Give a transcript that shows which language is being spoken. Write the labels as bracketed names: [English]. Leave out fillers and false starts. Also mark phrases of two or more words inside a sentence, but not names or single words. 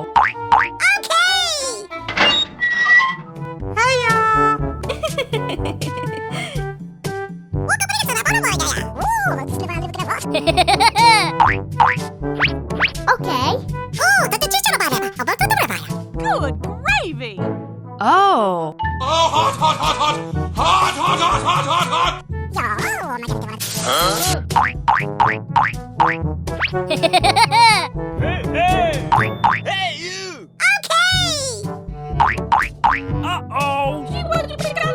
[English] Okay! Hiya! Okay. Oh, kata chorobara! About chorobara. Good gravy. Oh. Oh, hot, hot, hot, hot! Hot, hot, hot, hot, hot, hot! Huh? Hey, hey! Hey, you! Okay! Uh-oh!